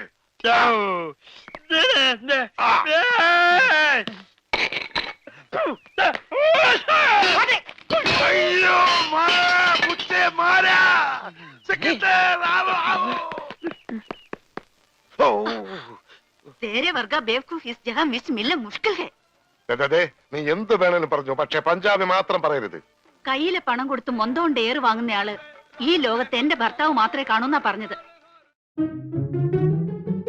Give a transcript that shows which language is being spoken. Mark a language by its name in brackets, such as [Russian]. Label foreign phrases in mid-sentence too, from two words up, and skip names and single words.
[Malayalam] ആ. അയ്യോ മാറാ, മുച്ചേ മാറാ. സെക്രട്ടറി, [Hindi] आओ, आओ. [Malayalam] ഓ. [Hindi] तेरे वर्गा बेवकूफ इस जगह मिस मिलना मुश्किल है. [Malayalam] ദേ, ദേ, ദേ, നീ എന്ത് വേണേലും പറഞ്ഞു, പക്ഷെ പഞ്ചാബി മാത്രം പറയരുത്. കയ്യിലെ പണം കൊടുത്ത് മൊന്തോണ്ട് ഏറ് വാങ്ങുന്നയാള് ഈ ലോകത്ത് എന്റെ ഭർത്താവ് മാത്രമേ കാണൂന്നാ പറഞ്ഞത്.